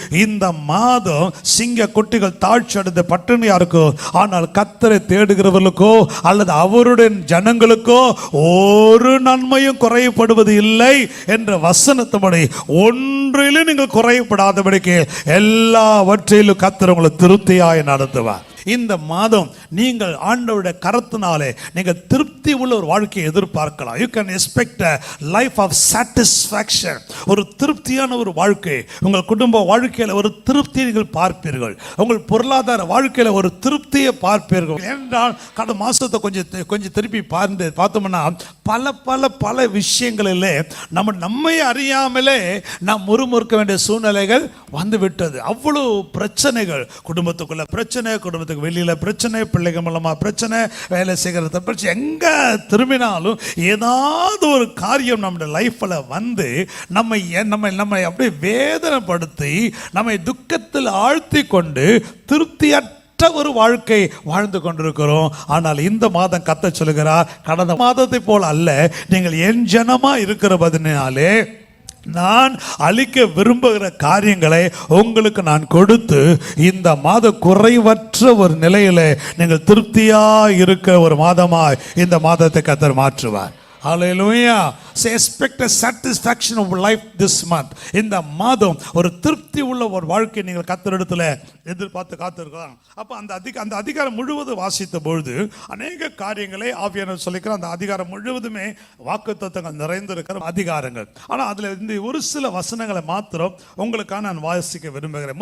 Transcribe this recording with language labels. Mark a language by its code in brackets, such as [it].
[ta] இந்த மாதம் சிங்க குட்டிகள் தாழ்ச்சி அடைந்த பட்டினியா இருக்கோ, ஆனால் கர்த்தரை தேடுகிறவர்களுக்கோ அல்லது அவருடைய ஜனங்களுக்கோ ஒரு நன்மையும் குறையப்படுவது இல்லை என்ற வசனத்தபடி ஒன்றிலும் நீங்கள் குறையப்படாதபடிக்கு எல்லாவற்றிலும் கர்த்தர் உங்களை திருப்தியாய் நடத்துவார். இந்த மாதம் நீங்கள் ஆண்டவருடைய கரத்தினாலே நீங்கள் திருப்தி உள்ள ஒரு வாழ்க்கையை எதிர்பார்க்கலாம். [en] You can expect a life of satisfaction. [ta] ஒரு திருப்தியான ஒரு வாழ்க்கை. உங்கள் குடும்ப வாழ்க்கையில் ஒரு திருப்தியை நீங்கள் பார்ப்பீர்கள். உங்கள் பொருளாதார வாழ்க்கையில் ஒரு திருப்தியை பார்ப்பீர்கள். என்றால் கடந்த மாதத்தை கொஞ்சம் திருப்பி பார்த்தோம்னா பல விஷயங்களிலே நம்மை அறியாமலே நாம் முறுமுறுக்க வேண்டிய சூழ்நிலைகள் வந்துவிட்டது. அவ்வளோ பிரச்சனைகள், குடும்பத்துக்குள்ள பிரச்சனை, குடும்பத்துக்கு வெளியில பிரச்சனை, பிள்ளைகள் மூலமா பிரச்சனை, வேலை செய்கிறத பிரச்சனை, எங்க திரும்பினாலும் ஏதாவது ஒரு காரியம் நம்முடைய லைஃப்ல வந்து நம்மை அப்படியே வேதனைப்படுத்தி நம்மை துக்கத்தில் ஆழ்த்தி கொண்டு திருப்தியற்ற ஒரு வாழ்க்கை வாழ்ந்து கொண்டிருக்கிறோம். ஆனால் இந்த மாதம் கர்த்தர் சொல்லுகிறார், கடந்த மாதத்தை போல் அல்ல, நீங்கள் என் ஜனமா இருக்கிறபதினாலே நான் அளிக்க விரும்புகிற காரியங்களை உங்களுக்கு நான் கொடுத்து இந்த மாத குறைவற்ற ஒரு நிலையில நீங்கள் திருப்தியா இருக்க ஒரு மாதமாய் இந்த மாதத்தை கர்த்தர் மாற்றுவார். [en] Hallelujah. So expect a satisfaction of life this month. [ta] இந்த மாதம் ஒரு திருப்தி உள்ள ஒரு வாழ்க்கை நீங்கள் கர்த்தரிடத்தில் எதிர்பார்த்து காத்திருக்கலாம். அப்போ அந்த அதிகாரம் முழுவதும் வாசித்த பொழுது அநேக காரியங்களை ஆவியானவர் சொல்லிக்கிறார். அந்த அதிகாரம் முழுவதுமே வாக்குத்தத்தங்கள் நிறைந்திருக்கிற அதிகாரங்கள். ஆனால் அதில் இந்த ஒரு சில வசனங்களை மாத்திரம் உங்களுக்காக நான் வாசிக்க விரும்புகிறேன்.